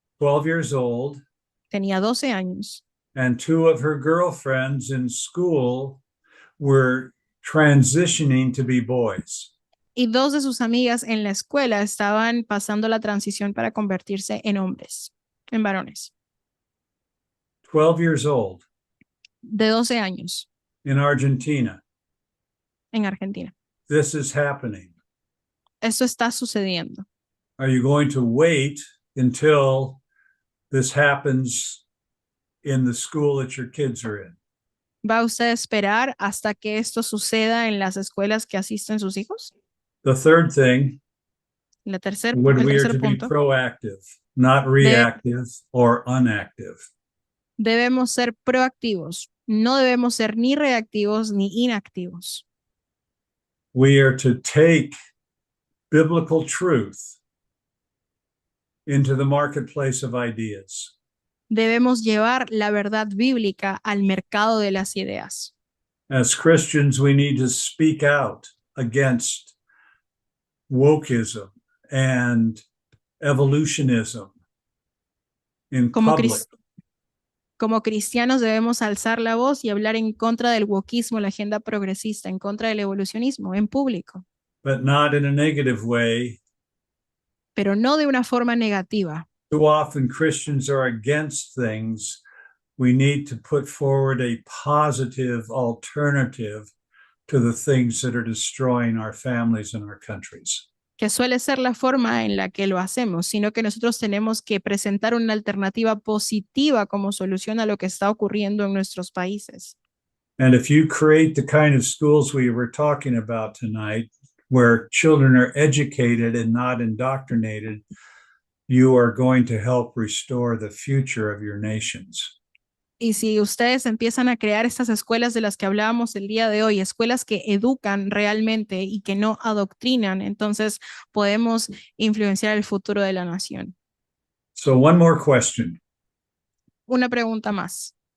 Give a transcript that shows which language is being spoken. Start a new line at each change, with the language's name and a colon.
English: 12 years old.
Spanish: Tenía 12 años.
English: And two of her girlfriends in school were transitioning to be boys.
Spanish: Y dos de sus amigas en la escuela estaban pasando la transición para convertirse en hombres, en varones.
English: 12 years old.
Spanish: De 12 años.
English: In Argentina.
Spanish: En Argentina.
English: This is happening.
Spanish: Esto está sucediendo.
English: Are you going to wait until this happens in the school that your kids are in?
Spanish: ¿Va usted a esperar hasta que esto suceda en las escuelas que asisten sus hijos?
English: The third thing,
Spanish: el tercer
English: we are to
Spanish: punto.
English: Be proactive, not reactive or unactive.
Spanish: Debemos ser proactivos, no debemos ser ni reactivos ni inactivos.
English: We are to take biblical truth into the marketplace of ideas.
Spanish: Debemos llevar la verdad bíblica al mercado de las ideas.
English: As Christians, we need to speak out against wokeism and evolutionism in public.
Spanish: Como cristianos debemos alzar la voz y hablar en contra del wokismo, la agenda progresista, en contra del evolucionismo en público.
English: But not in a negative way.
Spanish: Pero no de una forma negativa.
English: Too often Christians are against things. We need to put forward a positive alternative to the things that are destroying our families and our countries.
Spanish: Que suele ser la forma en la que lo hacemos, sino que nosotros tenemos que presentar una alternativa positiva como solución a lo que está ocurriendo en nuestros países.
English: And if you create the kind of schools we were talking about tonight, where children are educated and not indoctrinated, you are going to help restore the future of your nations.
Spanish: Y si ustedes empiezan a crear estas escuelas de las que hablábamos el día de hoy, escuelas que educan realmente y que no adoctrinan, entonces podemos influenciar el futuro de la nación.
English: So one more question.
Spanish: Una pregunta más.